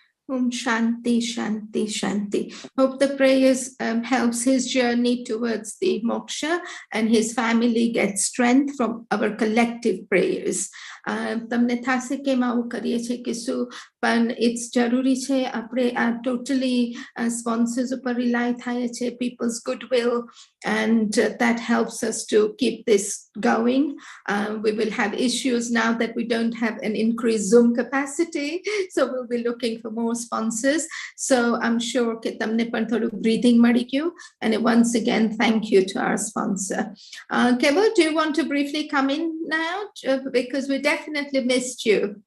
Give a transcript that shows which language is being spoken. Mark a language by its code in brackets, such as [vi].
[en] Om Shanti, Shanti, Shanti. Hope the prayers helps his journey towards the moksha, and his family gets strength from our collective prayers. [gu] તમને થશે કે આવું કરીએ છીએ કે શું, પણ it's જરૂરી છે આપણે આ totally sponsors ઉપર rely થાય છે, [en] people's goodwill, and that helps us to keep this going. We will have issues now that we don't have an increased Zoom capacity, so we'll be looking for more sponsors. So I'm sure કે તમને પણ થોડું breathing મળી ગયું, and once again thank you to our sponsor. Keval, do you want to briefly come in now, because we definitely missed you.